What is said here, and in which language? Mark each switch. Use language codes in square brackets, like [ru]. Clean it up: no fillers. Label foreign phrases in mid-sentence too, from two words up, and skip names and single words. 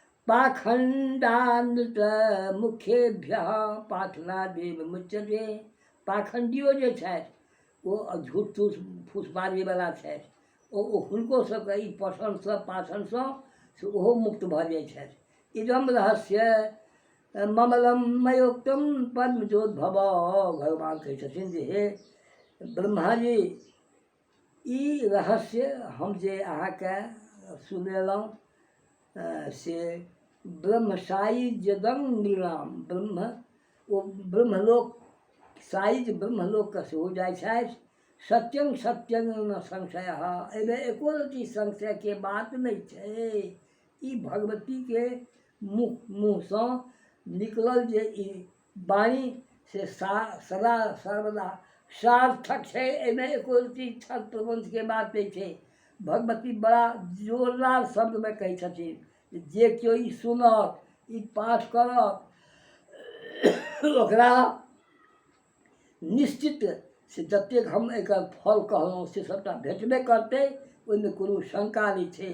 [sa] पाखंडानृत मुख्येभ्यः पाठनादेव मुच्यते, [mai] पाखंडियो जे छथि ओ झूठ फूस फूसबाजीवला छथि ओ हुनको सबके ई पसन्दसँ पाछनसँ से ओहो मुक्त भऽ जाइ छथि। [sa] इदम रहस्य ममलम मयोक्तम पद्मजोद्भव, [mai] भगवान कहै छथिन जे हे ब्रह्मा जी ई रहस्य हम जे अहाँके सुनेलहुँ से [sa] ब्रह्म सायुज्यदं नृणाम, [mai] ब्रह्म ओ ब्रह्मलोक सायुज ब्रह्मलोकके सेहो जाइ छथि। [sa] सत्यं सत्यं न संशय, [mai] एहिमे एको रत्ती संशयके बात नहि छै। ई भगवतीके मुँहसँ निकलल जे ई वाणी से सदा सर्वदा सार्थक छै, एहिमे एको रत्ती छल प्रबंधके बात नहि छै। भगवती बड़ा जोरदार शब्दमे कहै छथिन जे केओ ई सुनत, ई पाठ करत, ओकरा निश्चित से जतेक हम एकर फल कहलहुँ से सबटा भेटबे करतै, ओहिमे कोनो शंका नहि छै।